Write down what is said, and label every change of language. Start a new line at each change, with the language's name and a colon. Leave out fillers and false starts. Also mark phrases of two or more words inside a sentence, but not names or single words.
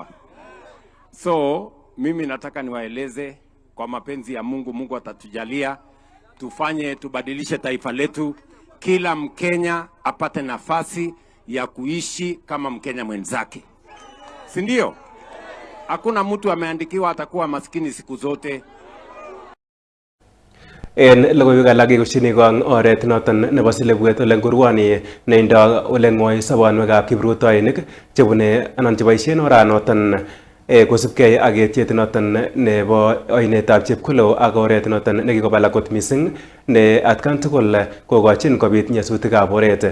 Swahili: So mimi nataka niwaeleze kwa mapenzi ya Mungu, Mungu atatujalia tubadilishe taifa letu, kila Mkenya apate nafasi ya kuishi kama Mkenya mwenzake, si ndio? Hakuna mtu ameandikiwa atakuwa maskini siku zote.
Kalenjin: En logoiwek alak kekushini kong oret noton nebo Silibwet ole ngurwani neindo ole ng'oi sobonwekab kiprutoinik chebune anan cheboisien oranoton kosubkei ak etiet noton nebo oinetab Chepkulo ak oret noton nekikobala kot missing ne atkan tugul kokochin kobit nyasutikab oret.